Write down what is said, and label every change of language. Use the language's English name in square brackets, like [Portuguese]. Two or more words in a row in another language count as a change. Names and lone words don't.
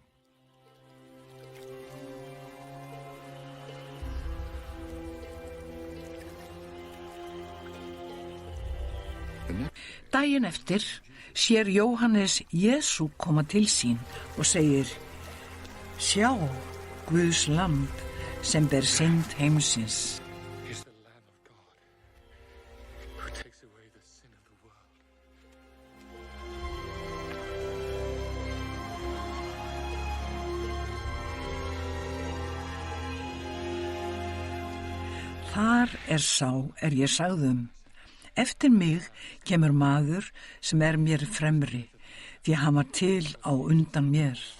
[Icelandic] Daginn eftir sér Jóhannes Jesú koma til sín og segir: Sjá, Guðs lamb sem ber synd heimsins. [English] Is the Lamb of God who takes away the sin of the world. [Icelandic] Þar sá ég sagðum: Eftir mig kemur maður sem mér fremri, því hann var til á undan mér.